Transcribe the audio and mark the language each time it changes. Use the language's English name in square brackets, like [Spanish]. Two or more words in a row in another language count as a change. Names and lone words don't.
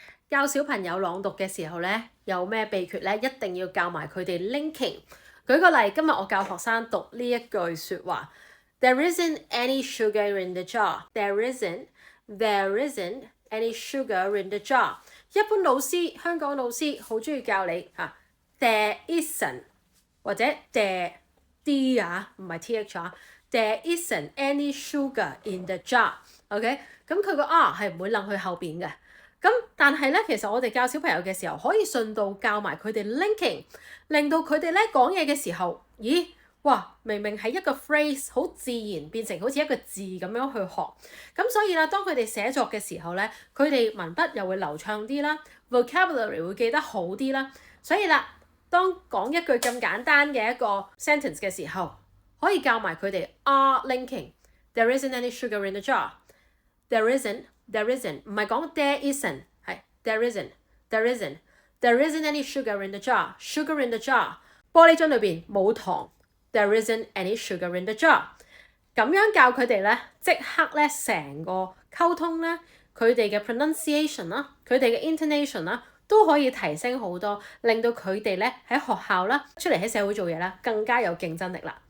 [Cantonese] 教小朋友朗讀嘅時候呢，有咩秘訣呢？一定要教埋佢哋 linking。舉個例，今日我教學生讀呢一句説話 ： [English] There isn't any sugar in the jar. There isn't any sugar in the jar。 [Cantonese] 一般老師，香港老師好中意教你嚇 ， [English] there isn't [Cantonese] 或者 [English] there d [Cantonese] 唔係 th 啊。 [English] There isn't any sugar in the jar。 [Cantonese] OK， 咁佢個 r 係唔會冧去後邊嘅。咁但係咧，其實我哋教小朋友嘅時候，可以順道教埋佢哋 linking， 令到佢哋咧講嘢嘅時候，咦，哇，明明係一個 phrase 好自然變成好似一個字咁樣去學。咁所以啦，當佢哋寫作嘅時候咧，佢哋文筆又會流暢啲啦 ，vocabulary 會記得好啲啦。所以啦，當講一句咁簡單嘅一個 sentence 嘅時候，可以教埋佢哋 [English] are linking。 There isn't any sugar in the jar. There isn't， [Cantonese] 唔係講 [English] there isn't， 係 there isn't any sugar in the jar. Sugar in the jar， [Cantonese] 玻璃樽裏邊冇糖。 [English] There isn't any sugar in the jar。 [Cantonese] 咁樣教佢哋咧，即刻咧成個溝通咧，佢哋嘅 pronunciation 啦，佢哋嘅 intonation 啦，都可以提升好多，令到佢哋咧喺學校啦，出嚟喺社會做嘢啦，更加有競爭力啦。